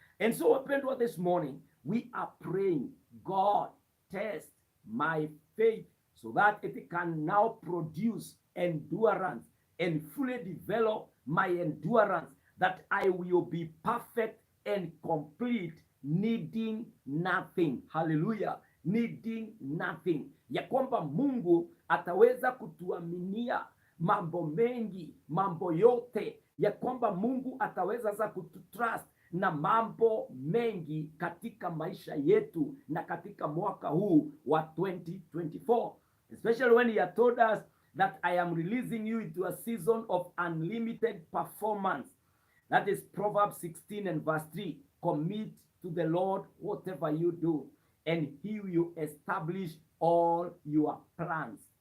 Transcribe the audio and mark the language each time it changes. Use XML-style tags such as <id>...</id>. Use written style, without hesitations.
<en>And so wapendwa, this morning we are praying, God, test my faith so that it can now produce endurance and fully develop my endurance, that I will be perfect and complete, needing nothing. Hallelujah. Needing nothing.</en> <sw>Ya kwamba Mungu ataweza kutuaminia mambo mengi, mambo yote, ya kwamba Mungu ataweza za kututrust na mambo mengi katika maisha yetu na katika mwaka huu wa 2024.</sw> <en>Especially when he had told us that I am releasing you into a season of unlimited performance. That is Proverbs 16 and verse 3. Commit to the Lord whatever you do, and he will establish all your plans.</en>